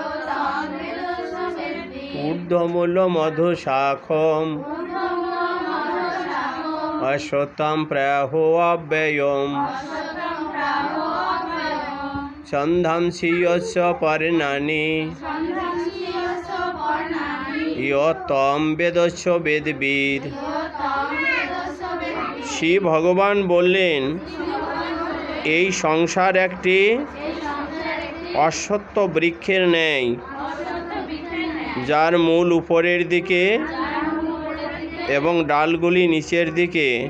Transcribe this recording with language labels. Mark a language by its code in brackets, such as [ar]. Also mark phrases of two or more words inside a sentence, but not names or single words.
[sa] ঊর্ধ্বমূলম অধঃশাখম, অশ্বত্থম প্রাহ অব্যয়ম, ছন্দাংসি যস্য পর্ণানি, ইয়ত্ত্বম বেদস্য বেদবিদ। [bn] শ্রী ভগবান বললেন, এই সংসার একটি অশ্বত্থ বৃক্ষের ন্যায়, যার মূল উপরের দিকে এবং ডালগুলি নিচের দিকে।